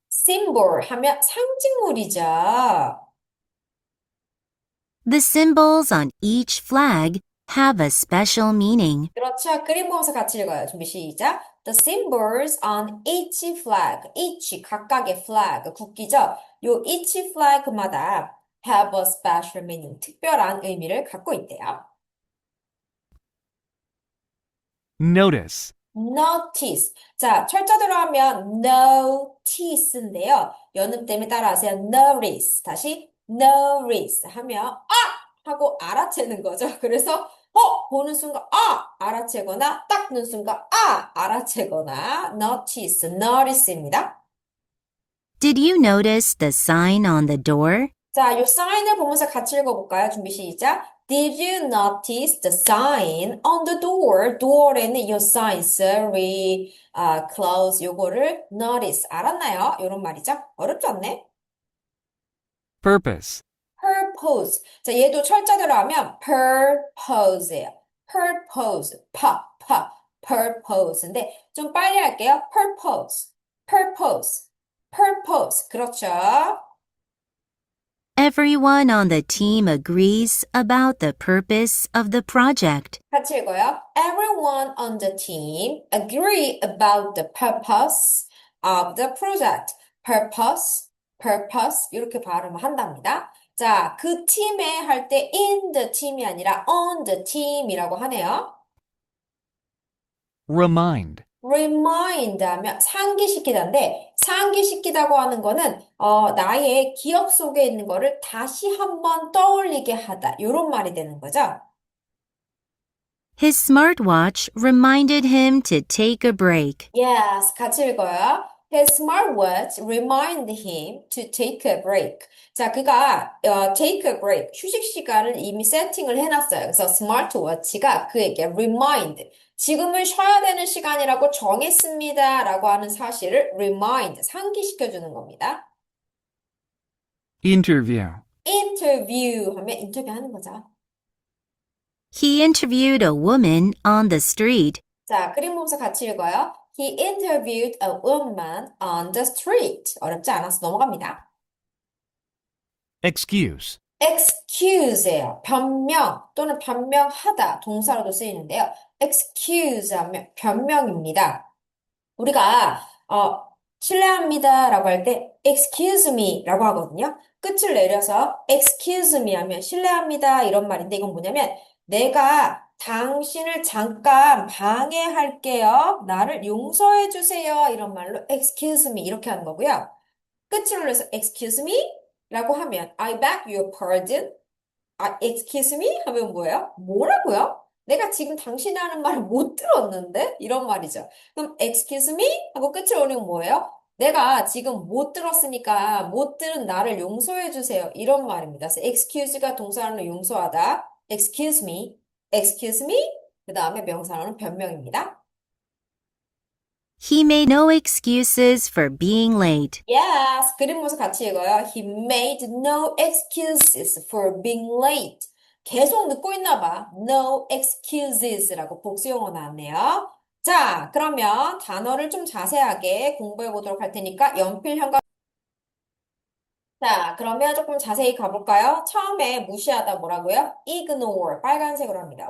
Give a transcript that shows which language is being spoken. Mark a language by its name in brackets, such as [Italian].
[Korean] symbol 하면 상징물이죠. [English] The symbols on each flag have a special meaning. [Korean] 그렇죠. 그림 보면서 같이 읽어요. 준비 시작. [English] The symbols on each flag, each [Korean] 각각의 [English] flag, [Korean] 국기죠. 요 each flag마다 [English] have a special meaning, [Korean] 특별한 의미를 갖고 있대요. [English] Notice. notice. [Korean] 자, 철자대로 하면 notice인데요. 연음 때문에 따라하세요. [English] notice. [Korean] 다시 notice 하면 하고 알아채는 거죠. 그래서 보는 순간 알아채거나 딱 보는 순간 알아채거나 notice입니다. [English] Did you notice the sign on the door? [Korean] 자, 요 사인을 보면서 같이 읽어볼까요? 준비 시작. [English] Did you notice the sign on the door? [Korean] door에는 요 sign, [English] sorry, close [Korean] 요거를 notice 알았나요? 요런 말이죠. 어렵지 않네? [English] Purpose. purpose. [Korean] 자, 얘도 철자대로 하면 purpose예요. purpose, purpose인데 좀 빨리 할게요. [English] purpose, purpose, purpose. [Korean] 그렇죠. [English] Everyone on the team agrees about the purpose of the project. [Korean] 같이 읽어요. [English] Everyone on the team agree about the purpose of the project. [Korean] purpose, purpose 이렇게 발음을 한답니다. 자, 그 팀에 할 때 [English] in the team [Korean] 이 아니라 [English] on the team [Korean] 이라고 하네요. [English] Remind. [Korean] remind 하면 상기시키다인데 상기시키다고 하는 거는 나의 기억 속에 있는 거를 다시 한번 떠올리게 하다. 이런 말이 되는 거죠. [English] His smartwatch reminded him to take a break. [Korean] Yes, 같이 읽어요. [English] His smartwatch reminded him to take a break. [Korean] 자, 그가 [English] take a break, [Korean] 휴식 시간을 이미 세팅을 해놨어요. 그래서 스마트워치가 그에게 remind, 지금은 쉬어야 되는 시간이라고 정했습니다. 라고 하는 사실을 remind, 상기시켜주는 겁니다. [English] Interview. [Korean] interview 하면 인터뷰하는 거죠. [English] He interviewed a woman on the street. [Korean] 자, 그림 보면서 같이 읽어요. [English] He interviewed a woman on the street. [Korean] 어렵지 않아서 넘어갑니다. [English] Excuse. [Korean] excuse예요. 변명 또는 변명하다 동사로도 쓰이는데요. excuse 하면 변명입니다. 우리가 실례합니다라고 할 때 excuse me라고 하거든요. 끝을 내려서 [English] excuse me [Korean] 하면 실례합니다 이런 말인데 이건 뭐냐면 내가 당신을 잠깐 방해할게요. 나를 용서해 주세요. 이런 말로 excuse me 이렇게 하는 거고요. 끝을 올려서 [English] excuse me [Korean] 라고 하면 [English] I beg your pardon. excuse me [Korean] 하면 뭐예요? 뭐라고요? 내가 지금 당신이 하는 말을 못 들었는데? 이런 말이죠. 그럼 [English] excuse me [Korean] 하고 끝을 올리면 뭐예요? 내가 지금 못 들었으니까 못 들은 나를 용서해 주세요. 이런 말입니다. 그래서 excuse가 동사로 용서하다. [English] excuse me, excuse me. [Korean] 그 다음에 명사로는 변명입니다. [English] He made no excuses for being late. [Korean] Yes, 그림 보면서 같이 읽어요. [English] He made no excuses for being late. [Korean] 계속 늦고 있나 봐. [English] No excuses [Korean] 라고 복수용어 나왔네요. 자, 그러면 단어를 좀 자세하게 공부해 보도록 할 테니까 연필형과 자, 그러면 조금 자세히 가볼까요? 처음에 무시하다 뭐라고요? ignore, 빨간색으로 합니다.